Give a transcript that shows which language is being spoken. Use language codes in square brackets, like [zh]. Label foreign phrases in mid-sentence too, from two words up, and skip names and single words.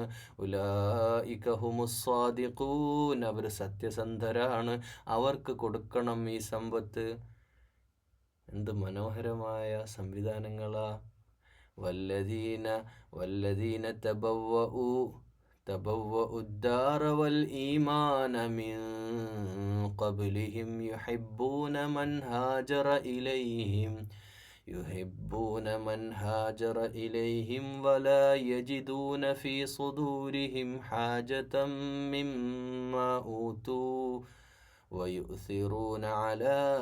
[ar] أولئك هم الصادقون, [ml] അവർ സത്യസന്ധരാണ്. അവർക്ക് കൊടുക്കണം ഈ സമ്പത്ത്. എന്ത് മനോഹരമായ സംവിധാനങ്ങളാ. [ar] والذين تبوءوا الدار والإيمان من قبلهم يحبون من هاجر إليهم ولا يجدون في صدورهم حاجة مما أوتوا ويؤثرون على